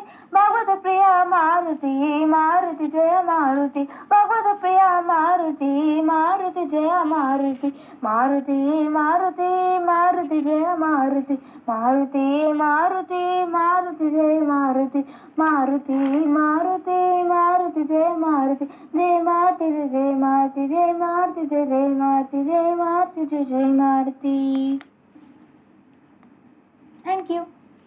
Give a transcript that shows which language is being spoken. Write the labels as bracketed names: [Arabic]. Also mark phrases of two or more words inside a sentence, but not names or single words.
[Marathi] भागवत प्रिय मारुती, मारुती जय मारुती. भागवत प्रिय मारुती, मारुती जय मारुती. मारुती, मारुती, मारुती जय मारुती. मारुती, मारुती, मारुती जय मारुती. मारुती, मारुती, मारुती जय मारुती. जय मारुती, जय मारुती, जय मारुती, जय मारुती, जय मारुती, जय मारुती. [English] Thank you.